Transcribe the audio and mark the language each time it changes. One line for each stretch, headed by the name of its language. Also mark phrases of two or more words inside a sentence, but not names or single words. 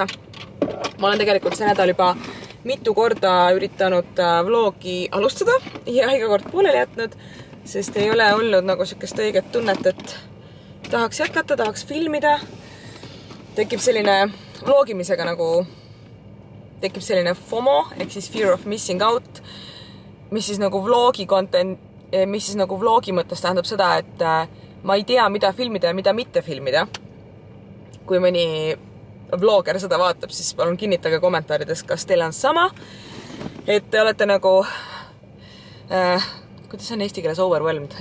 Estonian: Ma olen tegelikult see nädal juba mitu korda üritanud vlogi alustada ja iga kord pooleli jätnud, sest ei ole olnud nagu sellist õiget tunnet, et tahaks jätkata, tahaks filmida. Tekib selline vlogimisega nagu tekib selline FOMO, ehk siis
English: fear of missing out,
Estonian: mis siis nagu vlogi content, mis siis nagu vlogi mõttes tähendab seda, et ma ei tea, mida filmida ja mida mitte filmida. Kui mõni vlogger seda vaatab, siis palun kinnitage kommentaarides, kas teil on sama, et te olete nagu kuidas on eesti keeles overwhelmed?